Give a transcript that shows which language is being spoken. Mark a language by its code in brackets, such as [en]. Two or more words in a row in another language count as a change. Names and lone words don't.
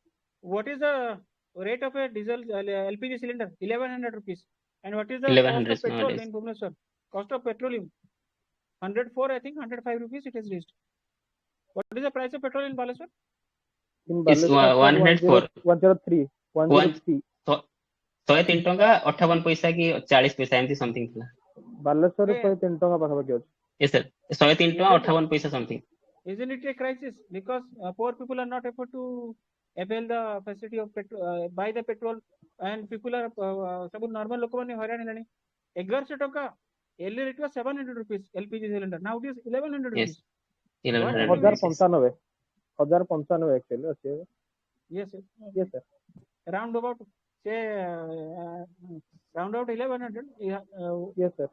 [en] what is the rate of a diesel LPG cylinder? 1100 rupees. And what is the 1100 cost of petrol nowadays. in Bhubaneswar? Cost of petroleum, 104, I think 105 rupees it has reached. What is the price of petrol in Baleswar? In It's Baleswar, 104. 103. 103. [or] 103 ଟଙ୍କା 58 ପଇସା କି 40 ପଇସା ଏମିତି ସମଥିଙ୍ଗ ଥିଲା। ବାଲେଶ୍ୱରରେ 103 ଟଙ୍କା ପାଖାପାଖି ଅଛି। [en] Yes, sir. 103 [or] ଟଙ୍କା 58 ପଇସା [en] something. Isn't it a crisis? Because poor people are not able to avail the facility of buy the petrol, and people are [or] ସବୁ normal ଲୋକମାନେ ହଇରାଣ ହେଲେଣି। 1100 ଟଙ୍କା, [en] earlier it was 700 rupees LPG cylinder, now it is 1100 rupees. [or] 1095 actually ଅଛି। [en] Yes, sir. Yes, sir. Round about say round about 1100. Yes, sir.